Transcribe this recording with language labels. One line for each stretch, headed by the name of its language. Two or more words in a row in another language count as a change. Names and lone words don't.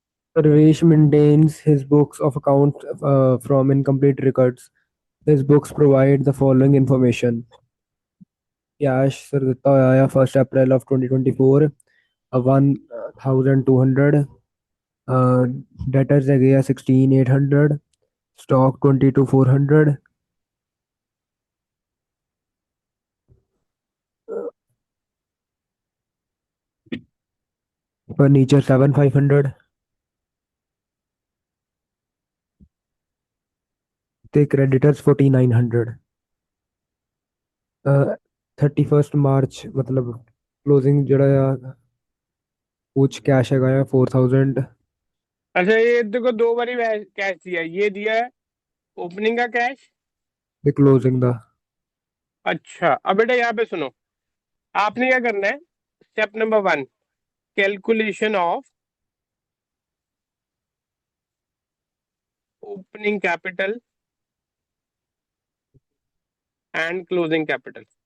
English: Sarvesh maintains his books of accounts from incomplete records. His books provide the following information. Cash sir
Punjabi: ਦਿੱਤਾ ਹੋਇਆ ਆ
English: 1 April of 2024 1200 debtors
Punjabi: ਹੈਗੇ ਆ
English: 16800 stock 22400 furniture 7500
Punjabi: ਤੇ creditors 4900 31st March मतलब closing ਜਿਹੜਾ ਆ कुछ कैश ਹੈਗਾ ਆ 4000
Hindi: अच्छा, ये देखो दो बारी कैश दिया है। ये दिया है ओपनिंग का कैश।
English: the closing ਦਾ
Hindi: अच्छा, अब बेटा यहाँ पे सुनो, आपने क्या करना है।
English: step number 1, calculation of opening capital and closing capital.